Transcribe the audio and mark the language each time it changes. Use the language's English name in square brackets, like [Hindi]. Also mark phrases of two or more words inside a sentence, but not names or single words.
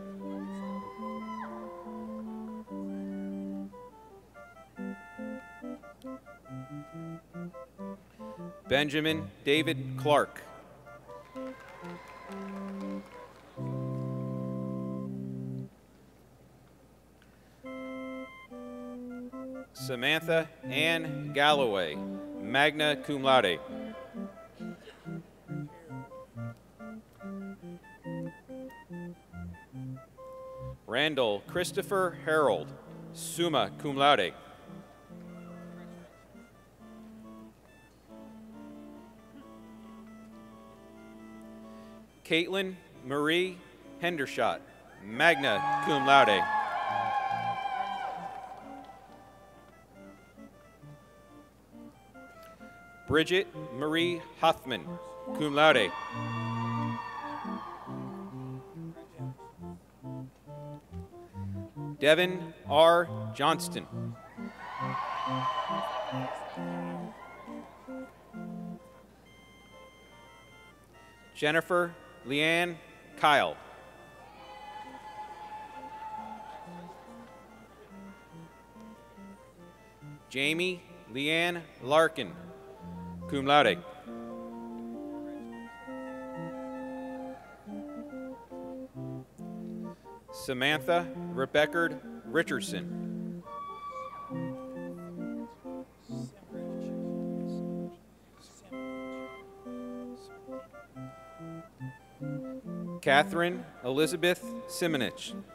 [English] Benjamin David Clark. Samantha Ann Galloway, [Latin] magna cum laude. [English] Randall Christopher Harold, [Latin] summa cum laude. [English] Caitlin Marie Hendershot, [Latin] magna cum laude. [English] Bridget Marie Hoffman, [Latin] cum laude. [English] Devin R. Johnston. Jennifer Leanne Kyle. Jamie Leanne Larkin, [Latin] cum laude. [English] Samantha Rebecca Richardson. Catherine Elizabeth Simonich.